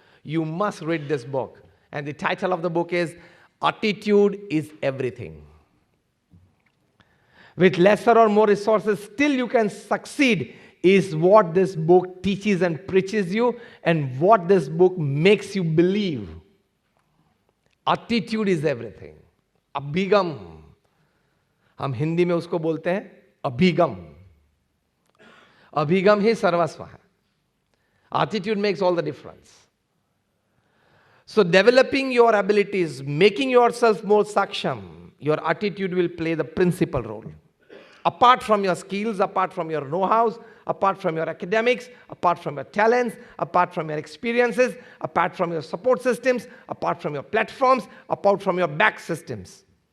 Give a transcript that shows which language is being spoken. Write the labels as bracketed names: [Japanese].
[English] You must read this book. And the title of the book is, Attitude is Everything. With lesser or more resources, still you can succeed, is what this book teaches and preaches you, and what this book makes you believe. Attitude is everything. [Hindi] अभिगम, हम हिंदी में उसको बोलते हैं अभिगम. अभिगम ही सर्वस्व है. [English] Attitude makes all the difference. So developing your abilities, making yourself more Saksham, your attitude will play the principal role. Apart from your skills, apart from your know-hows, apart from your academics, apart from your talents, apart from your experiences, apart from your support systems, apart from your platforms, apart from your back systems.